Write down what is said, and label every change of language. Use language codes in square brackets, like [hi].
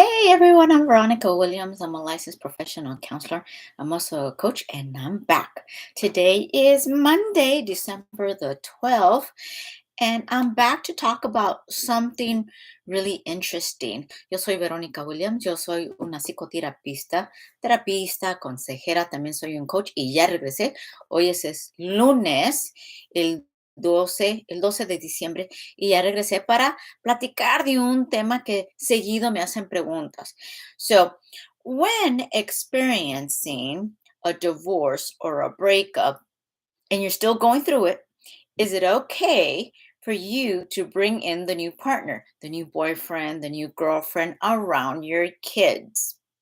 [en] everyone, I'm Veronica Williams. I'm a licensed professional counselor. I'm also a coach, and I'm back. Today is Monday, December the 12th, and I'm back to talk about something really interesting. [es] Yo soy Veronica Williams, yo soy una psicoterapista, terapista, consejera, también soy un coach y ya regresé. Hoy es lunes, el 12 de diciembre, y ya regresé para platicar de un tema que seguido me hacen preguntas. [en] So, when experiencing a divorce or a breakup and you're still going through it, is it okay for you to bring in the new partner, the new boyfriend, the new girlfriend around your kids?